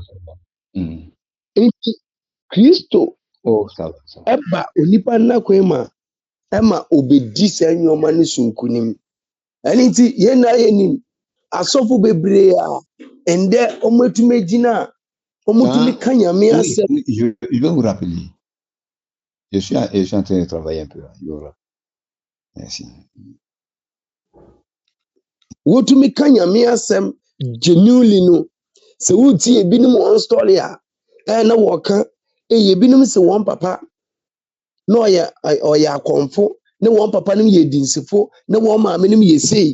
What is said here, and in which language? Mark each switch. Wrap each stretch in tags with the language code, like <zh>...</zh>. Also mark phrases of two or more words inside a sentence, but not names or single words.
<ak>Nti Kristo ɛba onipa nnakwan mu a ɛma obɛdi saa nneɛma no so nkonim. Ɛno nti yɛn na yɛnim asɔfo bebree a ndɛ ɔmatumi gyina a ɔmatumi ka Nyame asɛm.</ak> <fr>Je vais vous rappeler. Je suis en train de travailler un peu. Merci.</fr> <ak>Wotumi ka Nyame asɛm genuinely no. Sɛ wotie ebinom wɔn story a na wɔka ebinom sɛ wɔn papa na ɔyɛ akɔmfo na wɔn papa no yɛ dinsifo na wɔn maame no yɛ sei.</ak>